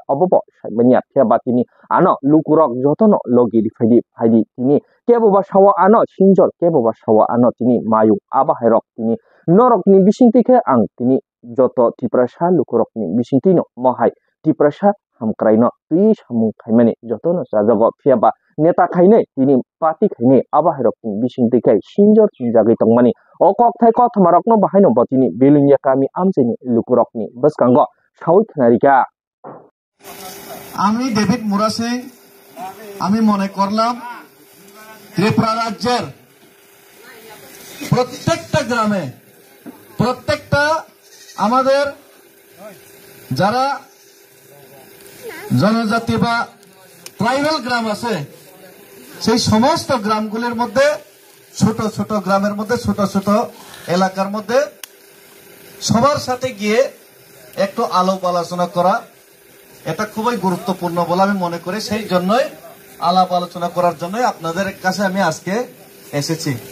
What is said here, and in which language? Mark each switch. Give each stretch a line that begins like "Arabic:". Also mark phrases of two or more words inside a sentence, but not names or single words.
Kok Borok: obobo mania pheba tini ano lukurok jotono logi faidi tini kebo ba sawa ano sinjor kebo ba sawa ano tini mayu aba hairok tini norok ni bisingti khe ang tini joto tiprasa lukurok ni bisingti no mohai tiprasa hamkraino tui samung khaimani jotono sajago pheba neta khaine tini party khaine aba hairok ni bisingti khe sinjor sinjagi tongmani o kok thai ko thamarokno bahaino botini bilunya kami amcheni lukurokni baskango sawi khnarika
Bangla: আমি ডেভিড মুরা সিং আমি মনে করলাম ত্রিপুরা রাজ্যের প্রত্যেকটা গ্রামে প্রত্যেকটা আমাদের যারা জনজাতি বা ট্রাইবাল গ্রাম আছে সেই সমস্ত গ্রামগুলির মধ্যে ছোট ছোট গ্রামের মধ্যে ছোট ছোট এলাকার মধ্যে সবার সাথে গিয়ে একটু আলাপ আলোচনা করা এটা খুবই গুরুত্বপূর্ণ বলে আমি মনে করি সেই জন্যই আলাপ আলোচনা করার জন্য আপনাদের কাছে আমি আজকে এসেছি